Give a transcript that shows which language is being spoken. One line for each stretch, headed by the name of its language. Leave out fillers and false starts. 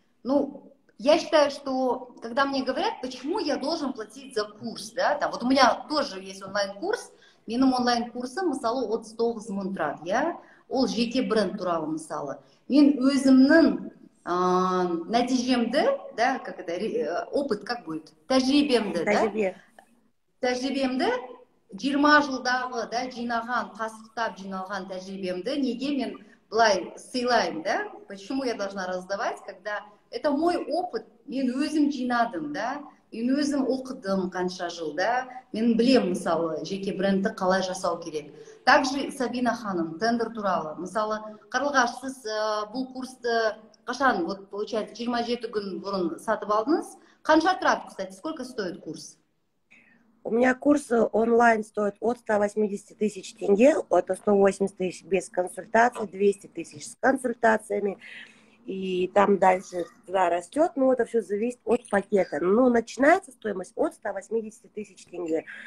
Russian: Ну, я считаю, что когда мне говорят, почему я должен платить за курс, да, там, вот у меня тоже есть онлайн-курс,
Kazakh: менің онлайн-курсым, мысалы, 39 мың тұрады,
Russian: я,
Kazakh: ол жеке бренд туралы, мысалы. Мен өзімнің нәтижемді, да,
Russian: как это, опыт, как будет,
Kazakh: тәжірибемді, да, тәжірибемді 20 жылдағы, да, жинаған, қасықтап жиналған тәжірибемді неге мен былай сыйлаймын, да?
Russian: Почему я должна раздавать, когда это мой опыт,
Kazakh: мен өзім жинадым,
Russian: да?
Kazakh: Мен өзім оқыдым қанша жыл, да? Мен білем, мысалы, жеке брендті қалай жасау керек. Также Сабина ханым, тендер туралы. Мысалы, Қарлығаш, сіз бұл курсты қашан,
Russian: вот, получается,
Kazakh: 27 күн бұрын сатып алдыңыз. Қанша тұрады,
Russian: кстати, сколько стоит курс? У меня курс онлайн стоит от 180 тысяч тенге, это 180 тысяч без консультаций, 200 тысяч с консультациями, и там дальше туда растет, но это все зависит от пакета. Но начинается стоимость от 180 тысяч тенге.